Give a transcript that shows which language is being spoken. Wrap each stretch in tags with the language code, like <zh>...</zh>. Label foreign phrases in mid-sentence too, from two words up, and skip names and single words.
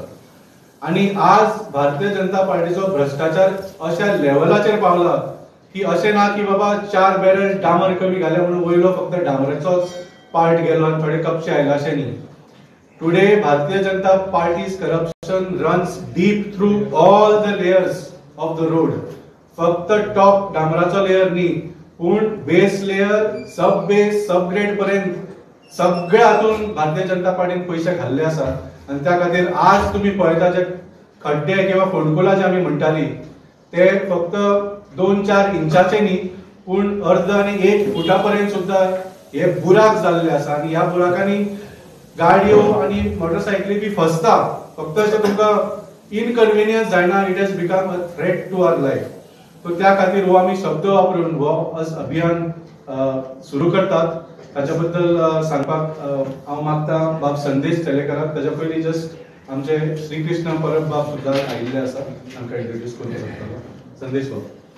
<kok>आनी आज भारतीय जनता पार्टीचो भ्रष्टाचार अशा लेवलाचेर पावला की अशें ना की बाबा 4 बॅरल डांबर कमी घाले म्हणून वयलो फक्त डांबराचोच पार्ट गेलो आनी थोडे कपशे आयले, अशें न्ही.</kok> <en>Today Bharatiya Janata Party's corruption runs deep through all the layers of the road.</en> <kok>फक्त टॉप डांबराचो लेयर न्ही, पूण</kok> <en>base layer, sub base, sub grade</en> <kok>पर्यंत सगळ्या हातून भारतीय जनता पार्टीन पयशे घाल्ले आसा. आनी त्या खातीर आज तुम्ही पळयता जे खड्डे किंवा फोंडकुलां जे आमी म्हणटाली ते फक्त 2-4 इंचाचे न्ही, पूण अर्द आनी 1 फुटा पर्यंत सुद्धा हे बुराक जाल्ले आसा. आनी ह्या बुराकांनी गाडयो आनी मोटरसायकली बी फसता. फक्त अशें तुमकां इनकन्विनियन्स जायना,</kok> <en>It has become a threat to our life.</en> <kok>सो त्या खातीर हो आमी शब्द वापरून हो अभियान सुरू करतात. ताच्या बद्दल सांगपाक हांव मागता बाब संदेश तेलेकराक. ताच्या पयलीं जस्ट आमचे श्रीकृष्ण परब बाब सुद्दां आयिल्ले आसा, तांकां इंट्रोड्यूस करून शकतलो. संदेश बाब.</kok>